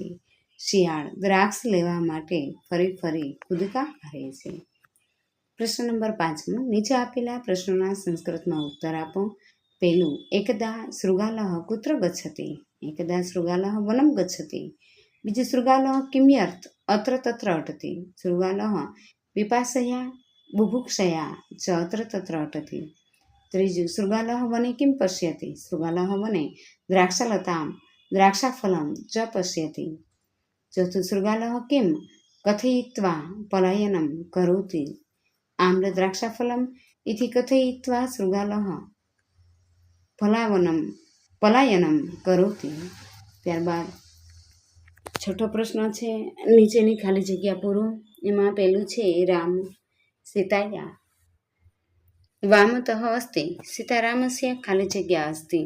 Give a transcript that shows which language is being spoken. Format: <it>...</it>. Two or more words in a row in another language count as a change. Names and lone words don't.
<gu>શિયાળ દ્રાક્ષ લેવા માટે ફરી ફરી કૂદકા મારે છે. પ્રશ્ન નંબર 5. નીચે આપેલા પ્રશ્નોના સંસ્કૃતમાં ઉત્તર આપો. પહેલું,</gu> <sa>એકદા શૃગાલઃ કુત્ર ગચ્છતિ? એકદા શૃગાલઃ વનમ ગચ્છતિ. બીજું, શૃગાલઃ કિમ્યર્થ અત્ર તત્ર અટતિ? શૃગાલઃ पिपासया बुभुक्षया च अत्र तत्र अटति. त्रीजु, शृगालः वने किं पश्यति? शृगालः वने द्राक्षालतां द्राक्षाफलं च पश्यति. चौथु, शृगालः किं कथयित्वा पलायनं करोति? आम्रद्राक्षाफलम् इति कथयित्वा शृगालः પલાયનમ કરોતિ.</sa> <gu>ત્યારબાદ છઠ્ઠો પ્રશ્ન છે, નીચેની ખાલી જગ્યા પૂરો. એમાં પહેલું છે,</gu> <sa>રામ સીતાયા વામતઃ અસ્તિ સીતારામસ્ય</sa> <gu>ખાલી જગ્યા</gu> <sa>અસ્તિ.</sa>